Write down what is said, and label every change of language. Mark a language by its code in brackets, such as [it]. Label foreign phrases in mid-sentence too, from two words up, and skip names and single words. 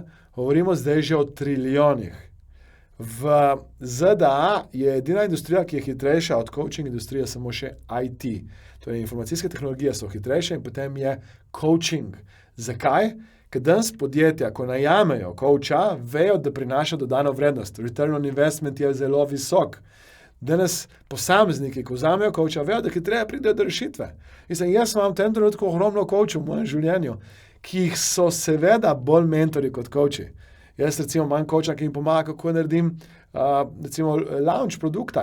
[sl] Govorimo zdaj že o triljonih. V ZDA je edina industrija, ki je hitrejša od coaching industrije, samo še IT. Torej, informacijske tehnologije so hitrejše in potem je coaching. Zakaj? Ker danes podjetja, ko najamejo coacha, vejo, da prinaša dodano vrednost. [en] Return on investment [sl] je zelo visok. Danes posamezniki, ko vzamejo coacha, vejo, da hitreje pridejo do rešitve. Jaz imam v tem trenutku ogromno coachov v mojem življenju, ki jih so seveda bolj mentori kot coachi. Jaz recimo imam coacha, ki mi pomaga, kako naredim recimo launch produkta.